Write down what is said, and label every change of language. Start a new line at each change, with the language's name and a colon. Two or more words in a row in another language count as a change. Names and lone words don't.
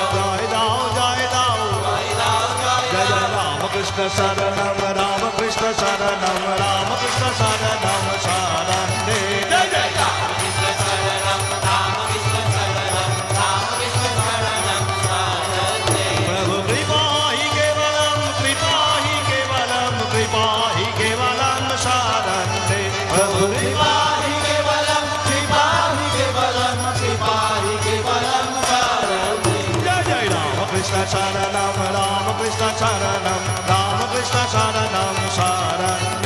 Bangla: জয় দাও জয় দাও জয় দাও জয়
Sanskrit: জয় জয় রামকৃষ্ণ শরণম রামকৃষ্ণ শরণম রামকৃষ্ণ শরণম শরণে জয় জয় রামকৃষ্ণ শরণম রামকৃষ্ণ শরণম রামকৃষ্ণ শরণম শরণে प्रभु कृपा ही केवलम कृपा ही केवलम कृपा ही केवलम शरणे प्रभु कृपा कृपाहि केवलम कृपाहि केवलम कृपाहि केवलम शरणे जय जय रामकृष्ण शरणम रामकृष्ण शरणम रामकृष्ण शरणम शरणे